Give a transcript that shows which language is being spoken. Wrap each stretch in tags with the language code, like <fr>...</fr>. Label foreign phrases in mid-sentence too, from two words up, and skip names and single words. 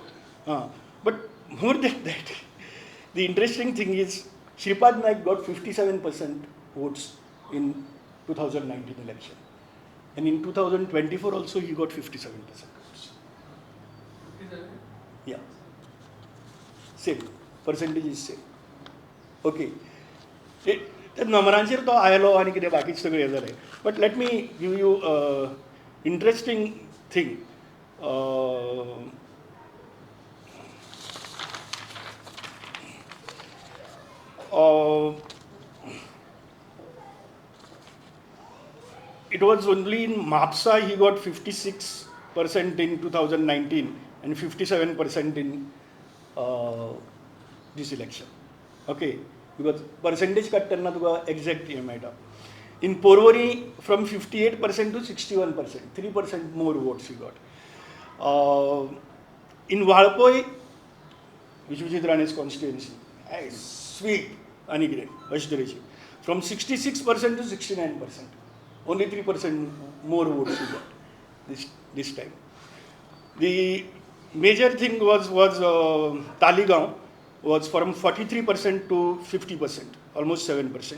<en>But more than that, the interesting thing is Shripad Naik got 57% votes in 2019 election. And in 2024 also he got 57% votes. Yeah. Same. Percentage is same. Okay.</en> <kok>नंबरांचेर तो आयलो आनी कितें बाकीच सगळें हें जालें.</kok> <en>But let me give you an interesting thing. It was only in MAPSA he got 56% in 2019 and 57% in this election. Okay, because percentage cut</en> <kok>करना तुका exact हे मेळटा.</kok> <en>In Porvorim from 58% to 61%, 3% more votes he got. In Valpoi, Vishwajit Rane's constituency, sweep</en> <kok>आणि कितें अशें तरेची.</kok> <en>From 66% to 69%. Only 3% more votes he got this time. The major thing was Taligaon was from 43% to 50%, almost 7%.</en>